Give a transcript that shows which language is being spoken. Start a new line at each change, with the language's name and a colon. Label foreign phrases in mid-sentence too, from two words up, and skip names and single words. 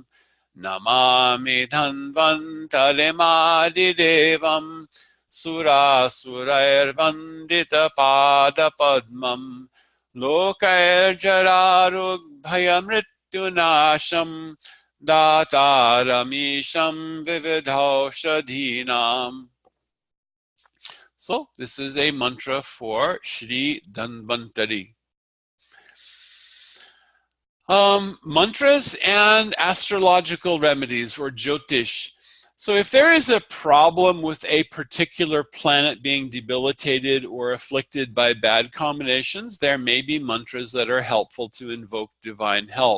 Sanskrit: नमामि धन्वन्तरिम् आदिदेवम् सुरासुरैर् वन्दित पाद पद्मम् लोकजरारुग्भयमृत्युनाशम् धातारमीशम् विविधौषधीनाम्.
English: So this is a mantra for Shri Dhanvantari. Mantras and astrological remedies, or Jyotish. So if there is a problem with a particular planet being debilitated or afflicted by bad combinations, there may be mantras that are helpful to invoke divine help.